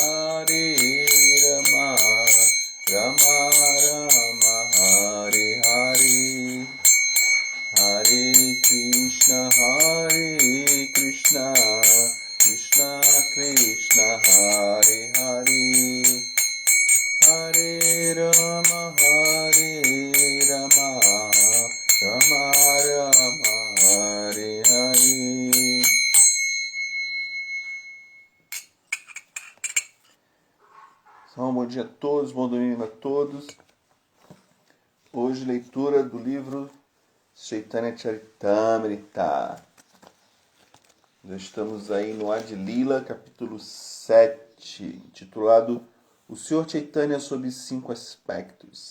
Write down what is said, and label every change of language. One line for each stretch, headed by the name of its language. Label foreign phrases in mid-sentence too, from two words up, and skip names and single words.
Sanskrit: Rama Rama Hare Hare Hare Krishna Krishna Krishna Hare Hare Hare Rama Rama Rama Hare Hare.
Portuguese: Então, bom dia a todos, bom domingo a todos. Hoje leitura do livro Chaitanya Charitamrita. Já estamos aí no Adi Lila, capítulo 7, intitulado O Senhor Chaitanya sob 5 aspectos.